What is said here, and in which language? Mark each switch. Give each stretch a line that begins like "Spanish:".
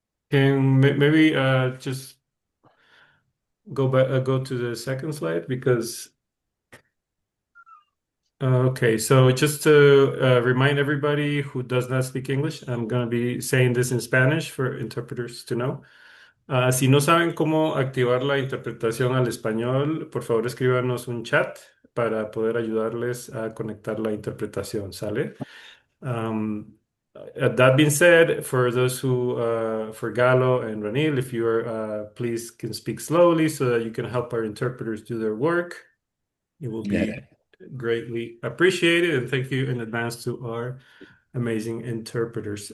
English: Can maybe just go to the second slide because okay, so just to remind everybody who does not speak English, I'm going to be saying this in Spanish for interpreters to know.
Spanish: Si no saben cómo activar la interpretación al español, por favor escríbanos un chat para poder ayudarles a conectar la interpretación, ¿sale?
English: Um, that being said, for those who, for Galo and Ranil, if you are, please can speak slowly so that you can help our interpreters do their work. It will Got be it. greatly appreciated, and thank you in advance to our amazing interpreters.